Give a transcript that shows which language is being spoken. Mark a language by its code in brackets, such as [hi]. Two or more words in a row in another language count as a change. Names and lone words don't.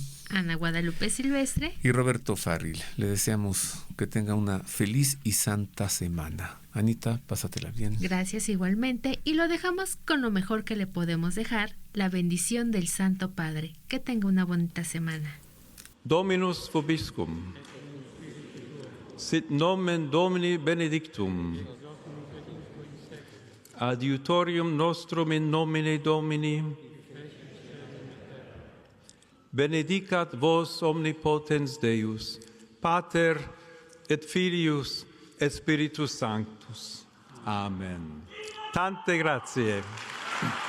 [es] Ana Guadalupe Silvestre y Roberto Farril. Le deseamos que tenga una feliz y santa semana. Anita, pásatela bien. Gracias igualmente, y lo dejamos con lo mejor que le podemos dejar, la bendición del Santo Padre. Que tenga una bonita semana. [la] Dominus vobiscum. Sit nomen Domini benedictum. Adiutorium nostrum in nomine Domini. Benedicat vos omnipotens Deus, Pater et Filius et Spiritus Sanctus. [it] Amen. Tante grazie.